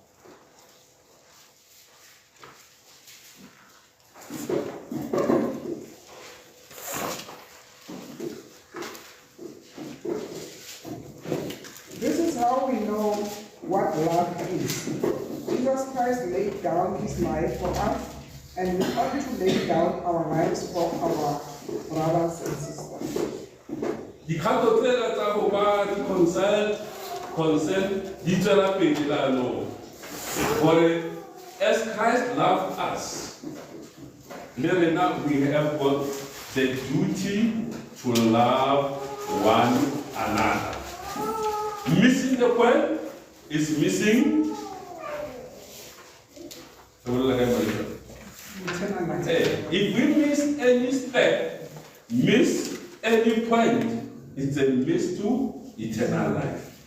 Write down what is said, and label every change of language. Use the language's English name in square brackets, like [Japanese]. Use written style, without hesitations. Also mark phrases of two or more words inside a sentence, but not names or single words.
[English] This is how we know what love is. Jesus Christ laid down his life for us, and we ought to lay down our lives for our brothers and sisters. [Tswana] Dikgato tsela tsa go ba concern di tswela pele lano gore [English] as Christ loved us, [Tswana] le rena [English] we have got the duty to love one another. Missing the point is missing. Eternal life. If we miss any step, miss any point, it's a miss to eternal life.